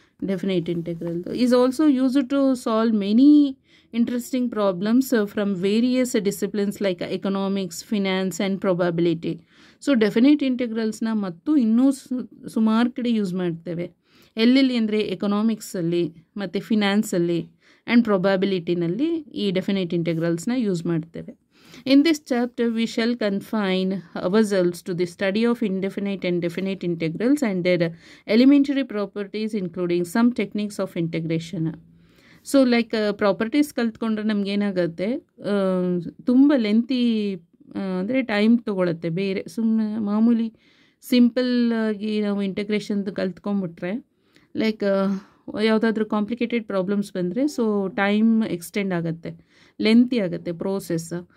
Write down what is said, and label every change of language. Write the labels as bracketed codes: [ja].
[en] Definite integral is also used to solve many interesting problems from various disciplines like economics, finance and probability. [kn] So definite ಇಂಟೆಗ್ರಲ್ಸ್ನ ಮತ್ತು ಇನ್ನೂ ಸುಮಾರು ಕಡೆ use ಮಾಡ್ತೇವೆ. ಎಲ್ಲೆಲ್ಲಿ ಅಂದರೆ ಎಕನಾಮಿಕ್ಸಲ್ಲಿ ಮತ್ತು ಫಿನಾನ್ಸಲ್ಲಿ ಆ್ಯಂಡ್ ಪ್ರೊಬಬಿಲಿಟಿನಲ್ಲಿ ಈ ಡೆಫಿನೈಟ್ ಇಂಟೆಗ್ರಲ್ಸ್ನ ಯೂಸ್ ಮಾಡ್ತೇವೆ. [en] In this chapter, we shall confine ourselves to the study of indefinite and definite integrals and their elementary properties, including some techniques of integration. [kn] So like properties ಕಲ್ತ್ಕೊಂಡ್ರೆ ನಮಗೇನಾಗುತ್ತೆ, ತುಂಬ lengthy ಅಂದರೆ time ತೊಗೊಳುತ್ತೆ. ಬೇರೆ ಸುಮ್ಮನೆ ಮಾಮೂಲಿ ಸಿಂಪಲ್ಲಾಗಿ ನಾವು ಇಂಟಗ್ರೇಷನ್ದು ಕಲ್ತ್ಕೊಂಡ್ಬಿಟ್ರೆ like ಯಾವುದಾದ್ರೂ complicated problems ಬಂದರೆ so time extend ಆಗುತ್ತೆ, ಲೆಂತಿ ಆಗುತ್ತೆ ಪ್ರೋಸೆಸ್.